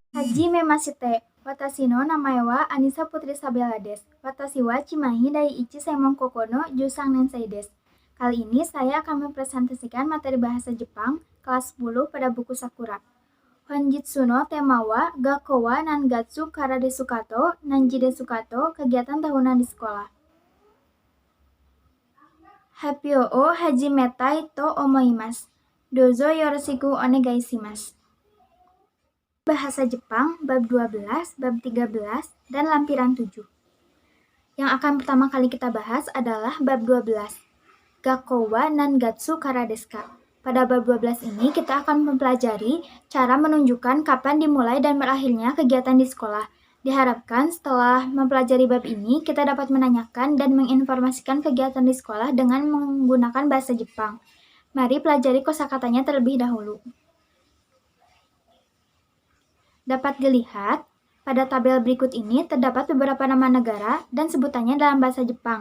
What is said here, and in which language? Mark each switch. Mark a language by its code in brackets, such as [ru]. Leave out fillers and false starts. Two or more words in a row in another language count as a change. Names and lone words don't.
[ja] Hajime Mashite, watashi no namae wa Anissa Putri Sabella desu. 私はChimahi第一専門高校の13年生です. [id] Kali ini saya akan mempresentasikan materi bahasa Jepang kelas 10 pada buku Sakura. [ja] 本日のテーマは学校は何月からですかと何時ですかと, [id] kegiatan tahunan di sekolah. [ja] 発表を始めたいと思います. どうぞよろしくお願いします. [id] Bahasa Jepang bab 12, bab 13, dan lampiran 7. Yang akan pertama kali kita bahas adalah bab 12. [ja] 学校は何月からですか. [id] Pada bab 12 ini kita akan mempelajari cara menunjukkan kapan dimulai dan berakhirnya kegiatan di sekolah. Diharapkan setelah mempelajari bab ini kita dapat menanyakan dan menginformasikan kegiatan di sekolah dengan menggunakan bahasa Jepang. Mari pelajari kosakatanya terlebih dahulu. Dapat dilihat, pada tabel berikut ini terdapat beberapa nama negara dan sebutannya dalam bahasa Jepang.